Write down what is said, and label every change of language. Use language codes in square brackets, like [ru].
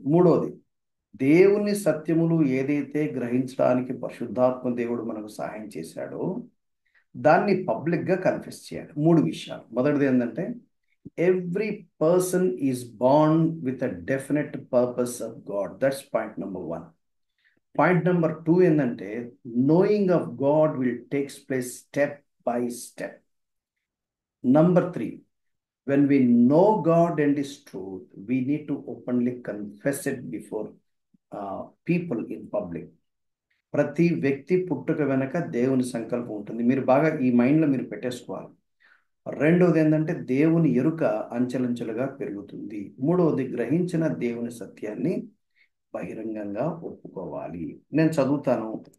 [te] మూడోది, దేవుని సత్యములు ఏదైతే గ్రహించడానికి పరిశుద్ధాత్మ దేవుడు మనకు సహాయం చేశాడో దాన్ని పబ్లిక్గా కన్ఫెస్ చేయాలి. 3 విషయాలు. మొదటిది ఏంటంటే, [en] Every person is born with a definite purpose of God. That's point number 1. Point number 2 [te] ఏంటంటే, [en] Knowing of God will takes place step by step. Number 3, when we know God and His truth, we need to openly confess it before people in public. [te] ప్రతి వ్యక్తి పుట్టుక వెనక దేవుని సంకల్పం ఉంటుంది. మీరు బాగా ఈ మైండ్లో మీరు పెట్టేసుకోవాలి. రెండవది ఏంటంటే, దేవుని ఎరుక అంచెలంచెలుగా పెరుగుతుంది. మూడవది, గ్రహించిన దేవుని సత్యాన్ని బహిరంగంగా ఒప్పుకోవాలి. నేను చదువుతాను.